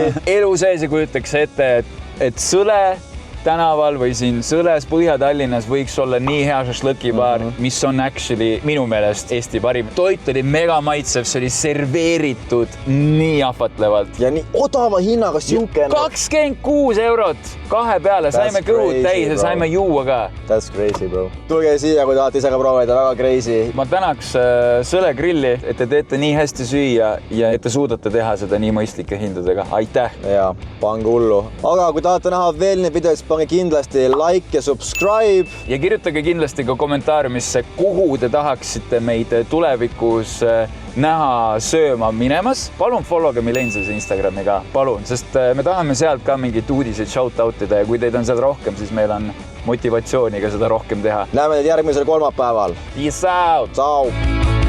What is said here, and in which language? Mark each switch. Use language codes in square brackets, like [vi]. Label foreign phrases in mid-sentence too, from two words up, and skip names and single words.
[et] Elu sees ei kujutaks ette, et Sõle tänaval või siin Sõles Põhja-Tallinnas võiks olla nii hea šašlõkibaar, mis on actually minu meelest Eesti parim. Toit oli mega maitsev, see oli serveeritud nii ahvatlevalt. Ja nii odava hinnaga siuke. 26 eurot 2 peale, saime kõhud täis ja saime juua ka. [en] That's crazy, bro. [et] Tulge siia, kui tahate ise ka proovida, väga crazy. Ma tänaks Sõle grilli, et te teete nii hästi süüa ja et te suudate teha seda nii mõistlike hindadega. Aitäh! Ja, pange hullu. Aga kui tahate näha veel neid videoid, pange kindlasti like ja subscribe. Ja kirjutage kindlasti ka kommentaariumisse, kuhu te tahaksite meid tulevikus näha sööma minemas. Palun followge Millennialsi Instagrami ka, palun, sest me tahame sealt ka mingit uudiseid shoutoutida ja kui teid on seal rohkem, siis meil on motivatsiooni ka seda rohkem teha. Näeme teid järgmisel kolmapäeval. [en] Peace out! Ciao!